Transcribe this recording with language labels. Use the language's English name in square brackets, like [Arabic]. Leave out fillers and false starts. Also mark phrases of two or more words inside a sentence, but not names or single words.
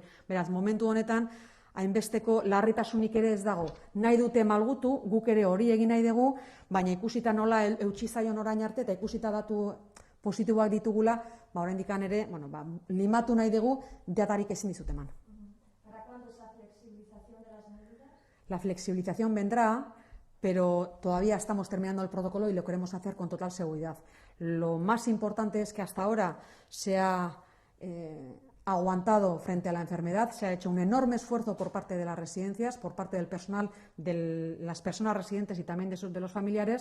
[Basque] Beraz, momentu honetan, hainbesteko larritasunik ere ez dago. Nahi dute malgutu, guk ere hori egin nahi dugu, baina ikusita nola eutsi zaion orain arte eta ikusita datu positiboak ditugula, oraindik ere limatu nahi dugu, datarik ezin dizut eman. [Spanish] ¿Para cuándo esa flexibilización de las medidas? La flexibilización vendrá, pero todavía estamos terminando el protocolo y lo queremos hacer con total seguridad. Lo más importante es que hasta ahora se ha aguantado frente a la enfermedad, se ha hecho un enorme esfuerzo por parte de las residencias, por parte del personal, de las personas residentes y también de los familiares.